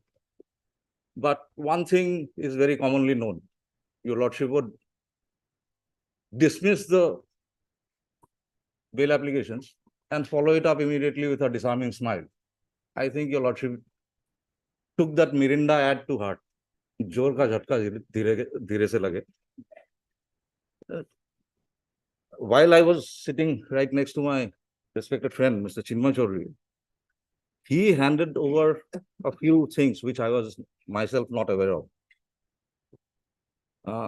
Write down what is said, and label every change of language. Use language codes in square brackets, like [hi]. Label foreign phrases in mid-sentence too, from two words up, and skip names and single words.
[en] But one thing is very commonly known. Your lordship would dismiss the bail applications and follow it up immediately with a disarming smile. I think your lordship took that Mirinda ad to heart. [hi] ज़ोर का झटका धीरे से लगे. [en] While I was sitting right next to my respected friend, Mr. Chinmay Chaudhary, he handed over a few things which I was myself not aware of.